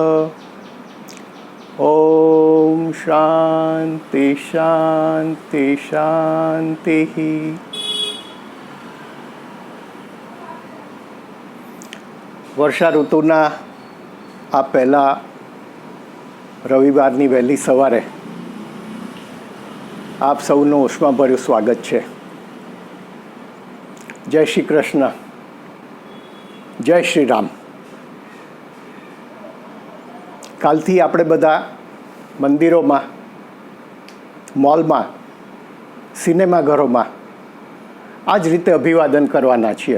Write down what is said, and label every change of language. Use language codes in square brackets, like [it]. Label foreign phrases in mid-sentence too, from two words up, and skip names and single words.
[sa] ओम शांति शांति शांति। [gu] વર્ષા ઋતુના આ પહેલા रविवाરની વહેલી સવારે આપ સૌનું ઉષ્માભર્યું સ્વાગત છે। જય શ્રી કૃષ્ણ, જય શ્રી રામ। કાલથી આપણે બધા મંદિરોમાં, મોલમાં, સિનેમાઘરોમાં આ જ રીતે અભિવાદન કરવાના છીએ।